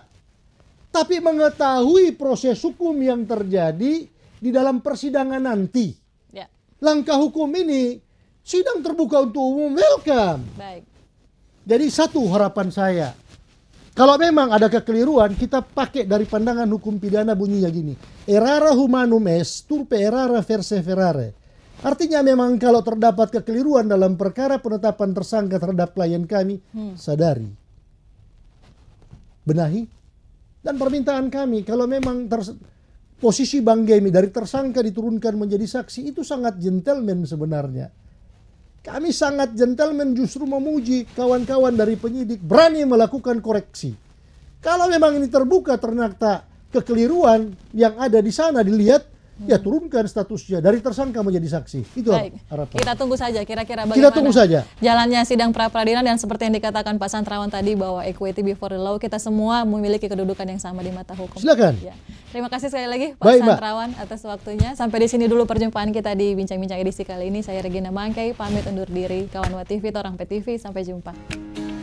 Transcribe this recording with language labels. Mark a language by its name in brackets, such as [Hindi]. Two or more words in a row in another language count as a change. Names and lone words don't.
[Indonesian] Tapi mengetahui proses hukum yang terjadi di dalam persidangan nanti. Ya. Langkah hukum ini, sidang terbuka untuk umum, welcome. Baik. Jadi satu harapan saya, kalau memang ada kekeliruan, kita pakai dari pandangan hukum pidana bunyinya gini. [Latin] Errare humanum est, turpe errare perseverare. [Indonesian] Artinya memang kalau terdapat kekeliruan dalam perkara penetapan tersangka terhadap klien kami, sadari, benahi, dan permintaan kami kalau memang posisi Bang Gemi dari tersangka diturunkan menjadi saksi itu sangat gentleman sebenarnya. Kami sangat gentleman justru memuji kawan-kawan dari penyidik berani melakukan koreksi. Kalau memang ini terbuka ternyata kekeliruan yang ada di sana dilihat, ya turunkan statusnya dari tersangka menjadi saksi. Itu Baik, harapan. kita tunggu saja kira-kira bagaimana Kita tunggu saja jalannya sidang pra-peradilan, dan seperti yang dikatakan Pak Santrawan tadi bahwa [English] equity before the law, [Indonesian] kita semua memiliki kedudukan yang sama di mata hukum. Silakan. Ya. Terima kasih sekali lagi Pak Baik, Mbak. Santrawan atas waktunya. Sampai di sini dulu perjumpaan kita di Bincang-Bincang edisi kali ini. Saya Regina Mangkei pamit undur diri. Kawan WATV, Torang PTV, sampai jumpa.